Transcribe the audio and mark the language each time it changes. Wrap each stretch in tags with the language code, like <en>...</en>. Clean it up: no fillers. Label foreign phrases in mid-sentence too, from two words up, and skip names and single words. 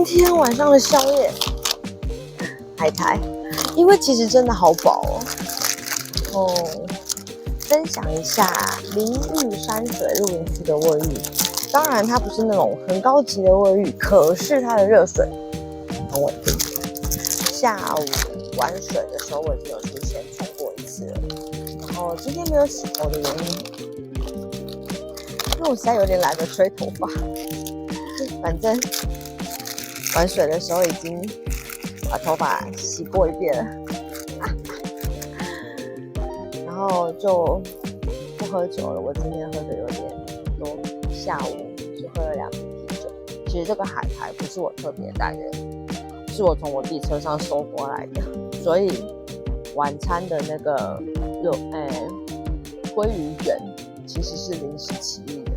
<zh>天晚上的宵夜海苔，因為其實真的好飽哦。分享一下明玉山水露營區的衛浴，當然它不是那種很高級的衛浴，可是它的熱水很穩定。下午玩水的時候我已經有提前沖過一次了，然後今天沒有洗頭的原因，因為我實在有點懶得吹頭髮，反正玩水的時候已經把頭髮洗過一遍了，然後就不喝酒了。我今天喝的有點多，下午就喝喝了2瓶啤酒。其實這個海苔不是我特別帶的，是我從我弟車上收過來的。所以晚餐的那個鮭魚卷其實是臨時起意的。</zh>